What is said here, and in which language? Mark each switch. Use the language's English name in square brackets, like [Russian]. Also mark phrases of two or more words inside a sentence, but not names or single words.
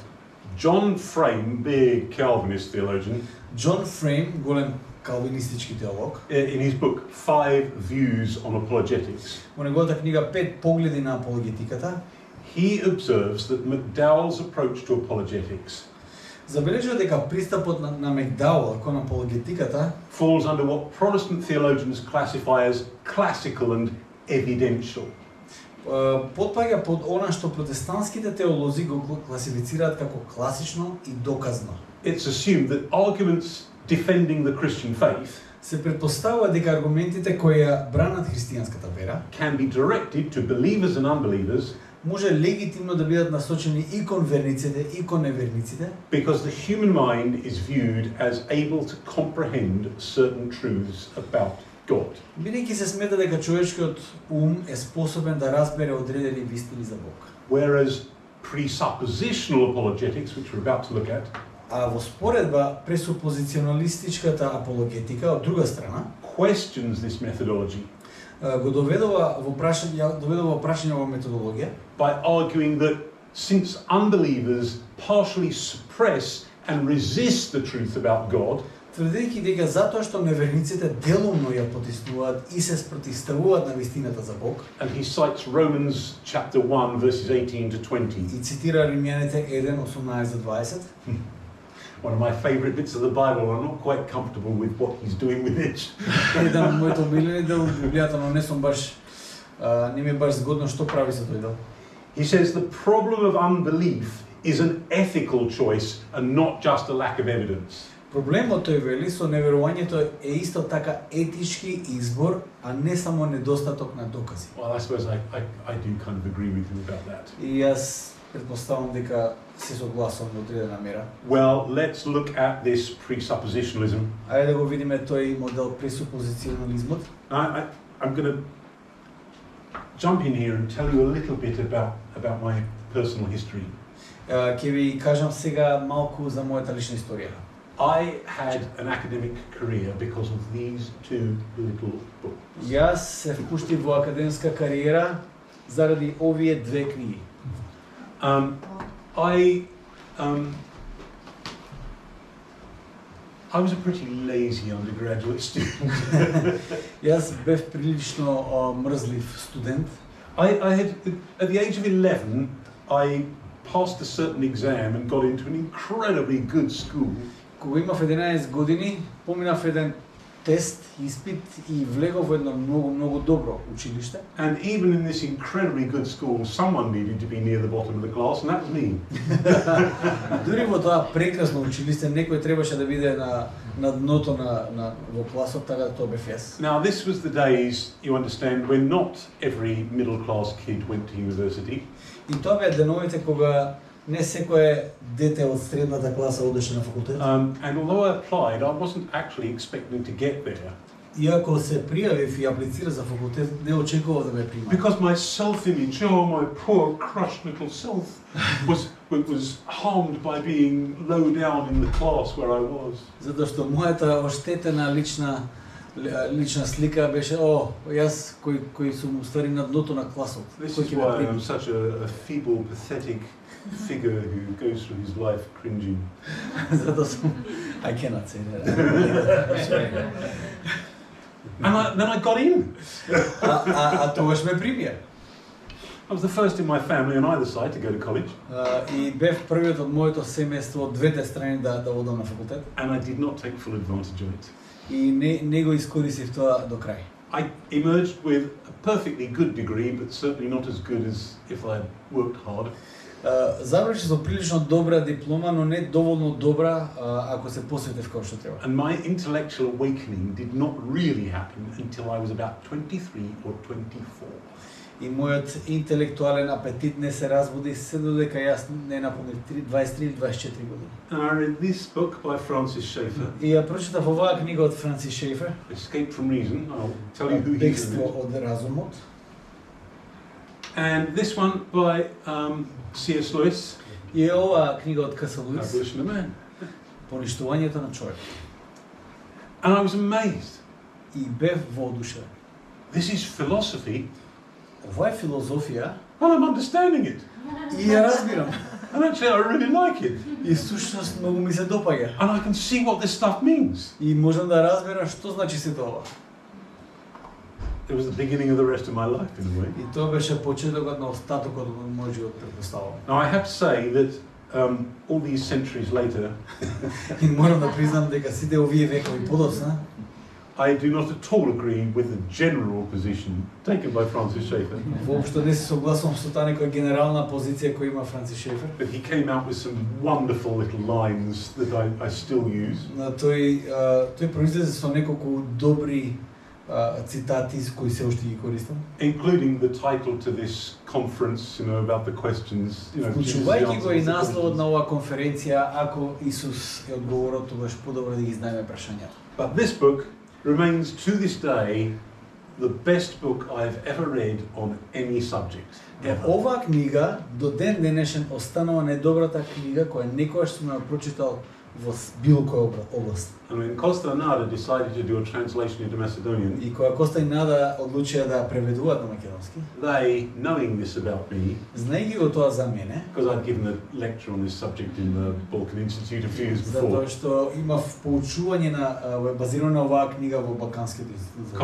[English] John Frame, big Calvinist theologian, [Macedonian] Џон Фрейм, голем калвинистички теолог. [English] In his book, 5 Views on Apologetics, [Macedonian] Во неговата книга 5 погледи на апологетиката, [English] he observes that McDowell's approach to apologetics [Macedonian] забележува дека пристапот на Макдауел кон апологетиката [English] falls under what Protestant theologians classify as classical and evidential. [Macedonian] потпаѓа под она што протестантските теолози го класифицираат како класично и доказно. [English] It's assumed that arguments defending the Christian faith [Macedonian] Се претпоставува дека аргументите кои ја бранат христијанската вера [English] can be directed to believers and unbelievers [Macedonian] може легитимно да бидат насочени и кон верниците и кон неверниците, [English] because the human mind is viewed as able to comprehend certain truths about God. [Macedonian] бидејќи се смета дека човечкиот ум е способен да разбере одредени вистини за Бог. [English] Whereas presuppositional apologetics, which we're about to look at, [Macedonian] А во споредба пресупозиционалистичката апологетика од друга страна [English] questions this methodology [Macedonian] го доведува во прашање во методологија [English] by arguing that since unbelievers partially suppress and resist the truth about God, [Macedonian] тврдејќи дека затоа што неверниците делумно ја потиснуваат и се спротивставуваат на вистината за Бог, [English] and he cites Romans chapter 1 verses 18 to 20. [Macedonian] и цитира Римјаните 1:18-20. [English] One of my favorite bits of the Bible. I'm not quite comfortable with what he's doing with it. [Macedonian] Еден од моите омилени дел од Библијата, но не ми е баш згодно што прави со тој дел. [English] He says the problem of unbelief is an ethical choice and not just a lack of evidence. [Macedonian] Проблемот, тој вели, со неверувањето е исто така етички избор, а не само недостаток на докази. [English] Well, I suppose I do kind of agree with you about that. [Macedonian] И јас претпоставам дека се согласувам до одредена мера. [English] Well, let's look at this presuppositionalism. [Macedonian] Ајде да го видиме тој модел пресупозиционализмот. [English] I'm going to jump in here and tell you a little bit about my personal history. [Macedonian] Ќе ви кажам сега малку за мојата лична историја. [English] I had an academic career because of these 2 little books. [Macedonian] Јас се впуштив во академска кариера заради овие 2 книги. [English] I was a pretty lazy undergraduate student. [Macedonian] Јас бев прилично мрзлив студент. [English] I had, at the age of 11, I passed a certain exam and got into an incredibly good school. [Macedonian] Кога имав 11 години, поминав еден тест, испит и влегов во едно многу добро училиште. [English] And even in this incredibly good school, someone needed to be near the bottom of the class, and that was me. [Macedonian] Дури во тоа прекрасно училиште, некој требаше да биде на дното во класот, така тоа бев јас. [English] Now, this was the days, you understand, when not every middle-class kid went to university. [Macedonian] И тоа беа деновите кога не секое дете од средната класа одеше на факултет. [English] And although I applied, I wasn't actually expecting to get there. [Macedonian] Иако се пријавив и аплицирав за факултет, не очекував да ме примат. [English] Because my self-image, my poor crushed little self, was harmed by being low down in the class where I was. [Macedonian] Затоа што мојата оштетена лична слика беше јас кој сум уствари на дното на класот. [English] This is why I'm such a feeble, pathetic figure who goes through his life cringing. [Macedonian] Затоа сум [English] I cannot say that. And then I got in. [Macedonian] А тогаш ме примија. [English] I was the first in my family on either side to go to college. [Macedonian] И бев првиот од моето семејство од двете страни да одам на факултет. [English] And I did not take full advantage of it. [Macedonian] И не го искористив тоа до крај. [English] I emerged with a perfectly good degree, but certainly not as good as if I had worked hard. [Macedonian] Завршив со прилично добра диплома, но не доволно добра ако се посветив како што треба. [English] And my intellectual awakening did not really happen until I was about 23 or 24. [Macedonian] И мојот интелектуален апетит не се разбуди се додека јас не наполнив 23 или 24 години. [English] And I read this book by Francis Schaeffer. [Macedonian] И ја прочитав оваа книга од Франсис Шефер, [English] Escape from Reason. I'll tell you who he is. [Macedonian] Бегство од разумот. [English] And this one by C.S. Lewis. [Macedonian] И оваа книга од К.С. Луис, [English] Abolition of Man. [Macedonian] Поништувањето на човек. [English] And I was amazed. [Macedonian] И бев воодушевен. [English] This is philosophy. [Macedonian] Ова е филозофија. [English] And I'm understanding it. [Macedonian] И ја разбирам. [English] And actually, I really like it. [Macedonian] И всушност многу ми се допаѓа. [English] And I can see what this stuff means. [Macedonian] И можам да разберам што значи сето ова. [English] It was the beginning of the rest of my life, in a way. [Macedonian] И тоа беше почетокот на остатокот од мојот живот, претпоставувам. [English] Now, I have to say that all these centuries later, [Macedonian] И морам да признам дека сите овие векови подоцна, [English] I do not at all agree with the general position taken by Francis Schaeffer. [Macedonian] воопшто не се согласувам со таа некоја генерална позиција која има Францис Шефер. [English] But he came out with some wonderful little lines that I still use. [Macedonian] Тој произлезе со неколку добри цитати кои се уште ги користам. [English] Including the title to this conference, about the questions, [Macedonian] Вклучувајќи го и насловот на оваа конференција, ако Исус е одговорот, тогаш подобро да ги знаеме прашањата. [English] But this book remains to this day the best book I've ever read on any subject. [Macedonian] Оваа книга до ден денешен останува најдобрата книга која некогаш сум ја прочитал во било која област. [English] And when Costa and Nada decided to do a translation into Macedonian, [Macedonian] И кога Коста и Нада одлучија да преведуваат на македонски, [English] they, knowing this about me, [Macedonian] знаејќи го тоа за мене, [English] because I'd given a lecture on this subject in the Balkan Institute a few years [Macedonian] затоа [English] before, [Macedonian] што имав поучување на базирано на оваа книга во Балканскиот институт.